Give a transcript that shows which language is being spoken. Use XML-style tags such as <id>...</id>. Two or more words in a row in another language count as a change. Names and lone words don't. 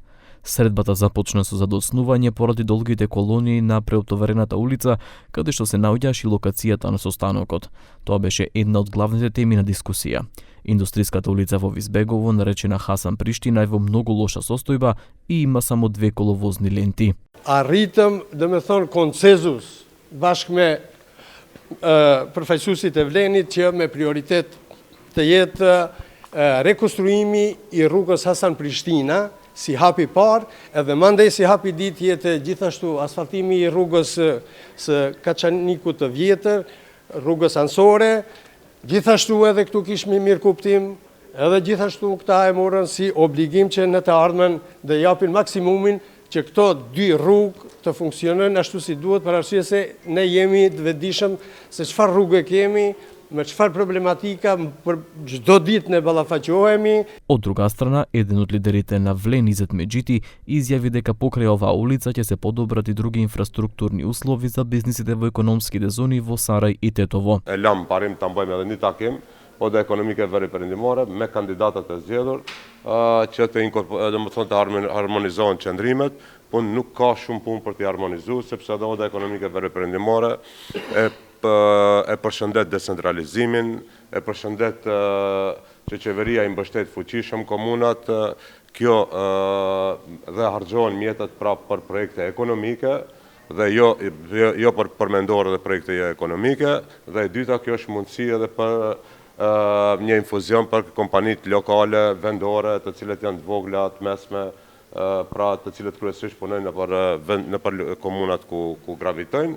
<mk>Средбата започна со задоснување поради долгите колонии на преоптоварената улица, каде што се наоѓаше и локацијата на состанокот. Тоа беше една од главните теми на дискусија. Индустриската улица во Визбегово, наречена Хасан Приштина, е во многу лоша состојба и има само 2 коловозни ленти.</mk> <sq>Arritëm, konsensus bashkë me përfaqësuesit e Vlenit që me prioritet të jetë rekonstruimi i rrugës Hasan Prishtina si hapi parë, edhe mandej si hapi ditë jetë gjithashtu asfaltimi i rrugës së Kaçanikut të vjetër, rrugës Ansore, gjithashtu edhe këtu kishmi mirë kuptim, edhe gjithashtu këta e morën si obligim që në të ardhmen dhe japin maksimumin që këto 2 rrugë të funksionojnë ashtu si duhet, për arsye se ne jemi të vetëdijshëm se çfarë rrugë kemi, me çfarë problematika për çdo ditë ne ballafaqohemi.</sq> <mk>Од друга страна, еден од лидерите на Влен Изет Меджити изјави дека покрај оваа улица ќе се подобрат и други инфраструктурни услови за бизнисите во економските зони во Сарај и Тетово.</mk> <sq>E lam parim ta mbajmë edhe një takim, po dhe ekonomike veriperindimore me kandidatët e zgjedhur që të harmonizohen qëndrimet, po nuk ka shumë punë për t'i harmonizuar sepse edhe oda ekonomike veriperindimore e përshëndet decentralizimin, e përshëndet që qeveria i mbështet fuqishëm komunat, kjo dhe harxhohen mjetet pra për projekte ekonomike dhe jo për përmendore dhe projekte ekonomike, dhe e dyta kjo është mundësi edhe për një infuzion për kompanit lokale, vendore, të cilet janë të vogla, të mesme, pra të cilët kryesisht punojnë në për komunat ku gravitojnë.</sq>